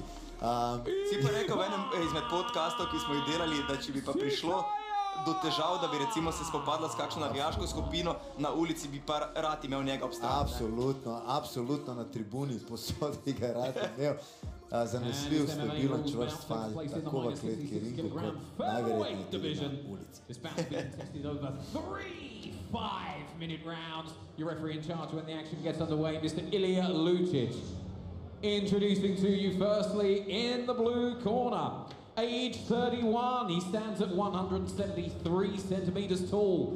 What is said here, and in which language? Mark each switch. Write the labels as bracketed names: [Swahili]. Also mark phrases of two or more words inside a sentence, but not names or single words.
[Slovenian] Si pa rekel v enem izmed podcastov, ki smo jih delali, da če bi pa prišlo do težav, da bi recimo se spopadla s kakšno navijaško skupino na ulici, bi pa rad imel njega obstati. Absolutno na tribuni posod bi ga rad imel. Zanesljiv, stabilen, čvrst fan, tako v kletki ringu, kot najverjetneje tudi na ulici. [English] 5-minute rounds. Your referee in charge when the action gets underway, Mr. Ilija Lučić. Introducing to you firstly in the blue corner, age 31, he stands at 173 centimeters tall.